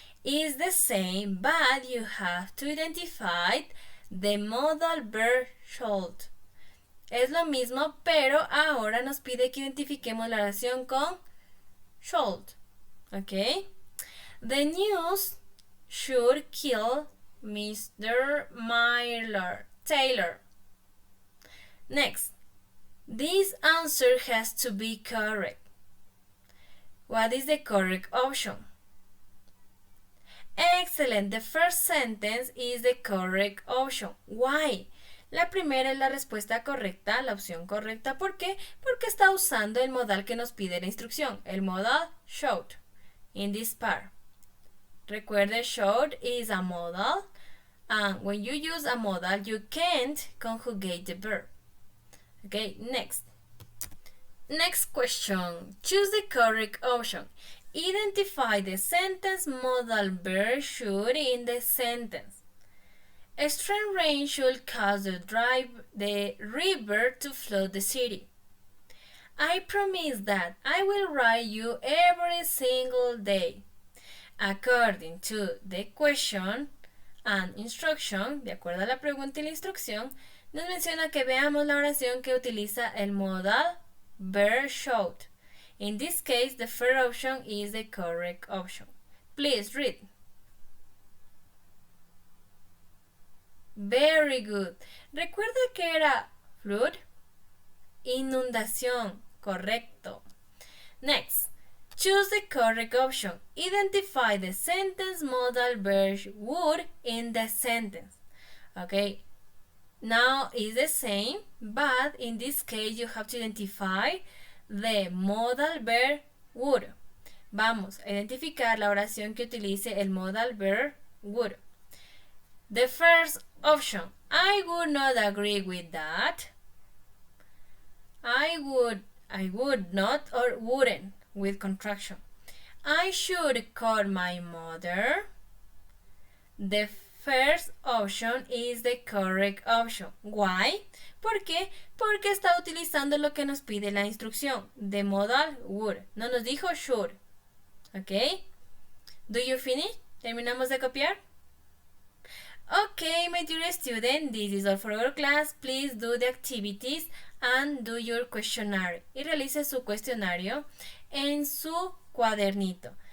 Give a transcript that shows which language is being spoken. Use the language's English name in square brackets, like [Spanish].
[English] Is the same, but you have to identify the modal verb should. [Spanish] Es lo mismo, pero ahora nos pide que identifiquemos la oración con should. [English] ¿Ok? The news should kill Mr. Taylor. Next. This answer has to be correct. What is the correct option? Excellent. The first sentence is the correct option. Why? [Spanish] La primera es la respuesta correcta, la opción correcta. ¿Por qué? Porque está usando el modal que nos pide la instrucción, el modal should, [English] in this part. [Spanish] Recuerde, [English] should is a modal, and when you use a modal, you can't conjugate the verb. Okay, next. Next question. Choose the correct option. Identify the sentence modal verb should in the sentence. Extreme rain should cause the river to flood the city. I promise that I will write you every single day. According to the question and instruction, [Spanish] de acuerdo a la pregunta y la instrucción, nos menciona que veamos la oración que utiliza el modal verb should. [English] In this case, the first option is the correct option. Please read. Very good. [Spanish] ¿Recuerda que era flood? Inundación. Correcto. [English] Next. Choose the correct option. Identify the sentence modal verb would in the sentence. Okay. Now is the same, but in this case you have to identify the modal verb would. [Spanish] Vamos a identificar la oración que utilice el modal verb would. [English] The first option, I would not agree with that. I would not or wouldn't with contraction. I should call my mother. The first option is the correct option. Why? [Spanish] ¿Por qué? Porque está utilizando lo que nos pide la instrucción. [English] The modal would. [Spanish] No nos dijo [English] should. ¿Ok? Do you finish? [Spanish] ¿Terminamos de copiar? [English] Okay, my dear student, this is all for our class. Please do the activities and do your questionnaire. [Spanish] Y realice su cuestionario en su cuadernito.